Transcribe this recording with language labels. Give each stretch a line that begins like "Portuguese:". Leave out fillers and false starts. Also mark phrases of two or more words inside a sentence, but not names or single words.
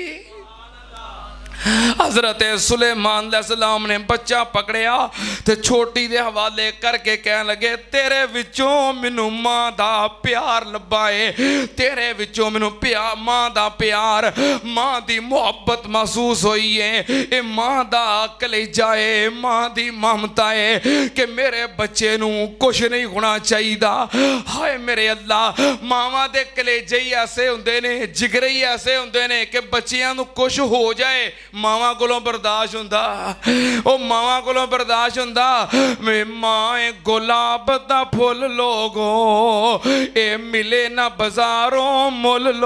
Punjabi: ਹਜ਼ਰਤ ਸੁਲੇਮਾਨ ਅਲੈਹਿਸਸਲਾਮ ਨੇ ਬੱਚਾ ਪਕੜਿਆ ਤਾਂ ਛੋਟੀ ਦੇ ਹਵਾਲੇ ਕਰਕੇ ਕਹਿ ਲੱਗੇ ਤੇਰੇ ਵਿੱਚੋਂ ਮੈਨੂੰ ਮਾਂ ਦਾ ਪਿਆਰ ਲੱਭਾ ਹੈ, ਤੇਰੇ ਵਿੱਚੋਂ ਮੈਨੂੰ ਮਾਂ ਦਾ ਪਿਆਰ, ਮਾਂ ਦੀ ਮੁਹੱਬਤ ਮਹਿਸੂਸ ਹੋਈ ਹੈ, ਇਹ ਮਾਂ ਦਾ ਕਲੇਜਾ ਹੈ, ਮਾਂ ਦੀ ਮਮਤਾ ਹੈ ਕਿ ਮੇਰੇ ਬੱਚੇ ਨੂੰ ਕੁਝ ਨਹੀਂ ਹੋਣਾ ਚਾਹੀਏ। ਹਾਏ ਮੇਰੇ ਅੱਲਾਹ, ਮਾਵਾਂ ਦੇ ਕਲੇਜੇ ਹੀ ਐਸੇ ਹੁੰਦੇ ਨੇ, ਜਿਗਰੇ ਹੀ ਐਸੇ ਹੁੰਦੇ ਨੇ ਕਿ ਬੱਚਿਆਂ ਨੂੰ ਕੁਝ ਹੋ ਜਾਏ ਮਾਵਾਂ ਕੋਲੋਂ ਬਰਦਾਸ਼ਤ ਹੁੰਦਾ, ਉਹ ਮਾਵਾਂ ਕੋਲੋਂ ਬਰਦਾਸ਼ਤ ਹੁੰਦਾ। ਮਾਂ ਏ ਗੁਲਾਬ ਦਾ ਫੁੱਲ ਲੋਗੋ, ਇਹ ਮਿਲੇ ਨਾ ਬਾਜ਼ਾਰੋਂ ਮੁੱਲ।